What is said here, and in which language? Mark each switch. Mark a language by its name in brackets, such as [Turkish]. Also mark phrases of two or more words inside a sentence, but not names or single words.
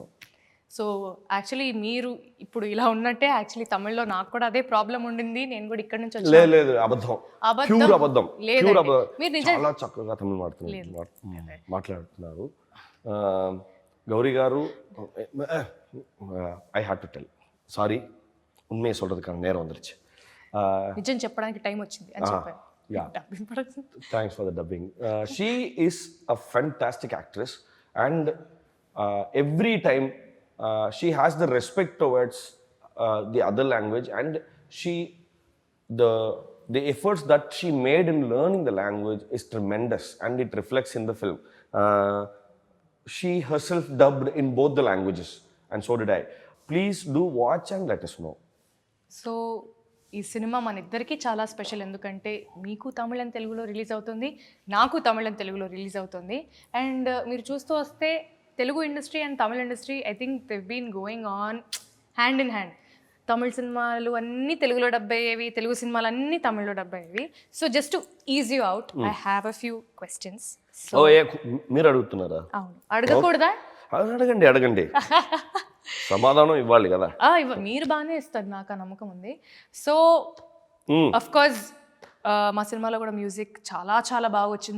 [English] so actually [Telugu] మీరు ఇప్పుడు ఇలా ఉన్నట్టే యాక్చువల్లీ తమిళ్లో నాకు కూడా అదే ప్రాబ్లం ఉండింది. నేను కూడా ఇక్కడ నుంచి వచ్చాను. లేదు, అబద్ధం. చాలా చక్కగా తమిళ మాట్లాడుతున్నారు. [English] గౌరీ గారు, I had to tell, sorry, [Tamil] உண்மையை சொல்றதுக்கான நேரம் வந்துருச்சு. [Telugu] నిజం చెప్పడానికి టైం వచ్చింది అని చెప్పాను. [English] Yeah, thanks for the dubbing. She is a fantastic actress, and every time she has the respect towards the other language, and the efforts that she made in learning the language is tremendous, and it reflects in the film. She herself dubbed in both the languages, and so did I. Please do watch and let us know. [Telugu] So ఈ సినిమా మన ఇద్దరికి చాలా స్పెషల్, ఎందుకంటే మీకు తమిళ అండ్ తెలుగులో రిలీజ్ అవుతుంది, నాకు తమిళ అండ్ తెలుగులో రిలీజ్ అవుతుంది. అండ్ మీరు చూస్తూ వస్తే తెలుగు ఇండస్ట్రీ అండ్ తమిళ ఇండస్ట్రీ, [English] I think they've been going on hand in hand. [Telugu] తమిళ సినిమాలు అన్నీ తెలుగులో డబ్ అయ్యేవి, తెలుగు సినిమాలు అన్నీ తమిళ్లో డబ్ అయ్యేవి. [English] So just to ease you out, I have a few questions. [Telugu] మీరు అడుగుతున్నారా? అవును, అడగకూడదా? అడగండి. సమాధానం ఇవ్వాలి కదా. మీరు బాగానే ఇస్తారు, నాకు ఆ నమ్మకం ఉంది. [English] So of course [Telugu] మా సినిమాలో కూడా మ్యూజిక్ చాలా చాలా బాగా వచ్చింది.